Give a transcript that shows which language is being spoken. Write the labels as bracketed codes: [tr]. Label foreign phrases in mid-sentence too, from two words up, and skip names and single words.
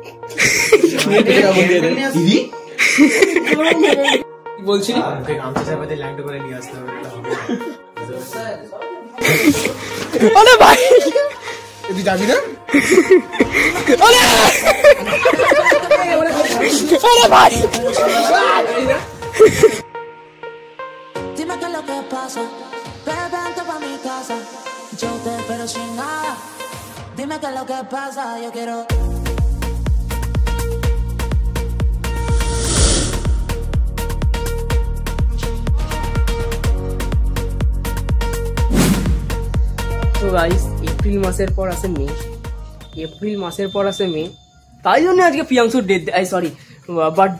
[bn] বলছি আরে ভাই তুই যাবি না? আরে ভাই [es] Dime qué es lo que pasa, ven, vente pa' mi casa, yo te espero sin nada. Dime qué es lo que pasa, yo quiero. [bn] তো গাইস এপ্রিল মাসের পর আসে মে, এপ্রিল মাসের পর আসে মে, তাই জন্য আজকে প্রিয়াংশুর ডেট, [en] sorry birthday.